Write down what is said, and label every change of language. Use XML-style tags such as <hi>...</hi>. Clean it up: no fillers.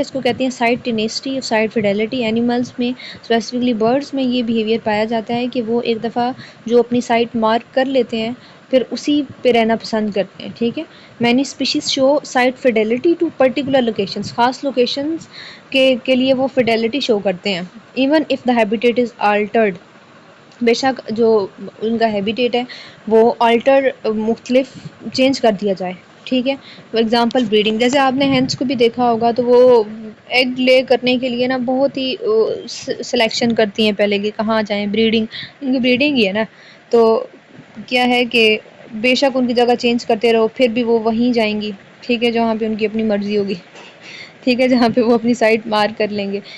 <ur>اس کو کہتے ہیں سائٹ ٹینیسٹی اور سائٹ فیڈیلٹی. اینیملز میں اسپیسیفکلی برڈز میں یہ بیہیویئر پایا جاتا ہے کہ وہ ایک دفعہ جو اپنی سائٹ مارک کر لیتے ہیں پھر اسی پہ رہنا پسند کرتے ہیں، ٹھیک ہے.</ur> <en>Many species show site fidelity to particular locations.</en> <ur>خاص لوکیشنز کے لیے وہ فیڈیلٹی شو کرتے ہیں.</ur> <en>Even if the habitat is altered.</en> <ur>بے شک جو ان کا ہیبیٹیٹ ہے وہ آلٹر مختلف چینج کر دیا جائے، ٹھیک ہے. فار ایگزامپل بریڈنگ، جیسے آپ نے ہینس کو بھی دیکھا ہوگا تو وہ ایگ لے کرنے کے لیے نا بہت ہی سلیکشن کرتی ہیں پہلے کہ کہاں جائیں. بریڈنگ ان کی بریڈنگ ہی ہے نا، تو کیا ہے کہ بے شک ان کی جگہ چینج کرتے رہو پھر بھی وہ وہیں جائیں گی، ٹھیک ہے، جہاں پہ ان کی اپنی مرضی ہوگی، ٹھیک ہے، جہاں پہ وہ اپنی سائٹ مار کر لیں گے.</ur>